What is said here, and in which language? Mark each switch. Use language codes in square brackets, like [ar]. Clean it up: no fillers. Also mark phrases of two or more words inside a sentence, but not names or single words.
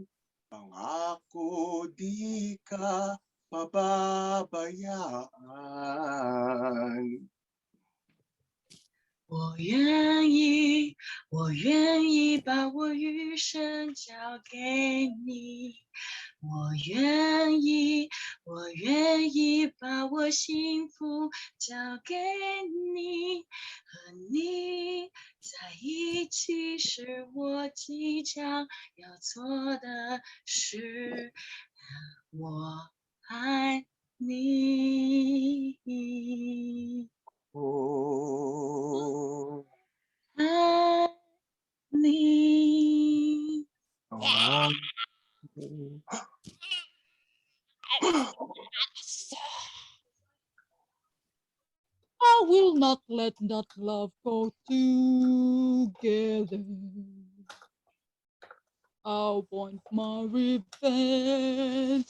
[tl] Pangako, di ka pababayaan. [zh] 我愿意，我我愿意把我余生交给你，我愿意把我幸福交给你，和你在一起是我即将要做的事，我爱你。哦，爱你。哦， [en] I will not let that love go together. I want my revenge.